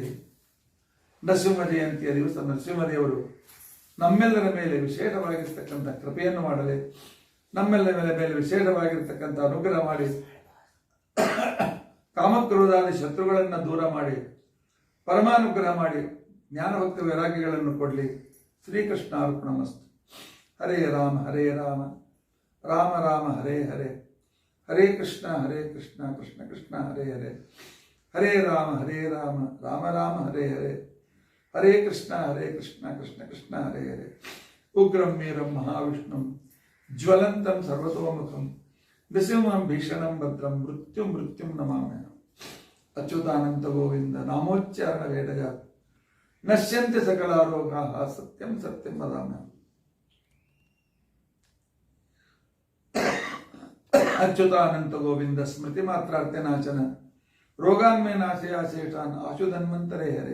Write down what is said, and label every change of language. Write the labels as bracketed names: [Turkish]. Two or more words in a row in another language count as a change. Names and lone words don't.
[Kannada] ನರಸಿಂಹ ಜಯಂತಿಯ ದಿವಸ ನರಸಿಂಹದೇವರು ನಮ್ಮೆಲ್ಲರ ಮೇಲೆ ವಿಶೇಷವಾಗಿರ್ತಕ್ಕಂಥ ಕೃಪೆಯನ್ನು ಮಾಡಲಿ, ನಮ್ಮೆಲ್ಲರ ಮೇಲೆ ವಿಶೇಷವಾಗಿರ್ತಕ್ಕಂಥ ಅನುಗ್ರಹ ಮಾಡಿ, ಕಾಮಕ್ರೋಧಾದಿ ಶತ್ರುಗಳನ್ನು ದೂರ ಮಾಡಿ, ಪರಮಾನುಗ್ರಹ ಮಾಡಿ, ಜ್ಞಾನಭಕ್ತ ವೈರಾಗ್ಯಗಳನ್ನು ಕೊಡಲಿ. [Sanskrit] ಶ್ರೀಕೃಷ್ಣ ಅರ್ಪಣಮಸ್ತು. ಹರೇ ರಾಮ ರಾಮ ರಾಮ ಹರೇ ಹರೇ, ಹರೇ ಕೃಷ್ಣ ಕೃಷ್ಣ ಕೃಷ್ಣ ಹರೇ ಹರೇ, ಹರೇ ರಾಮ ರಾಮ ರಾಮ ಹರೇ ಹರೇ, ಹರೇ ಕೃಷ್ಣ ಕೃಷ್ಣ ಕೃಷ್ಣ ಹರೇ ಹರೇ. ಉಗ್ರಂ ವೀರಂ ಮಹಾವಿಷ್ಣುಂ ಜ್ವಲಂತಂ ಸರ್ವತೋಮುಖಂ ನೃಸಿಂಹಂ ಭೀಷಣಂ ಭದ್ರಂ ಮೃತ್ಯುಂ ನಮಾಮ್ಯಹಂ. ಅಚ್ಯುತಾನಂತ ಗೋವಿಂದ ನಾಮೋಚ್ಚಾರಣ ವೇದಜ ನಶ್ಯಂತೆ ಸಕಲಾರೋಗಾಃ ಸತ್ಯಂ ವದಾಮ್ಯಹಂ. ಅಚ್ಯುತಾನಂತ ಗೋವಿಂದ ಸ್ಮೃತಿ ಮಾತ್ರಾರ್ಥನಾಚನ ರೋಗಾನ್ಮೇ ನಾಶಯಾಶೇಷಾನ್ ಆಶುಧನ್ವಂತರೇ ಹರೇ.